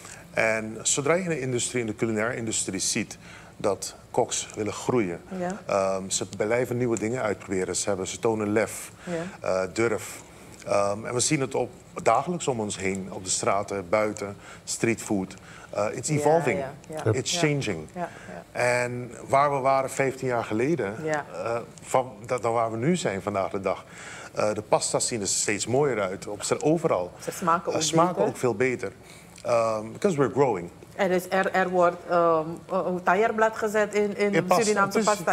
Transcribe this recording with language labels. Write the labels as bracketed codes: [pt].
[nl] En zodra je in de culinaire industrie ziet dat koks willen groeien, ze blijven nieuwe dingen uitproberen. Ze tonen lef, durf. En we zien het dagelijks om ons heen, op de straten, buiten, streetfood. [en] It's evolving, it's changing. [nl] En waar we waren 15 jaar geleden, dan waar we nu zijn vandaag de dag. De pasta's zien er steeds mooier uit, overal. Ze smaken ook veel beter. [en] Because we're growing. [nl] Er wordt taillerblad gezet in Surinaamse pasta.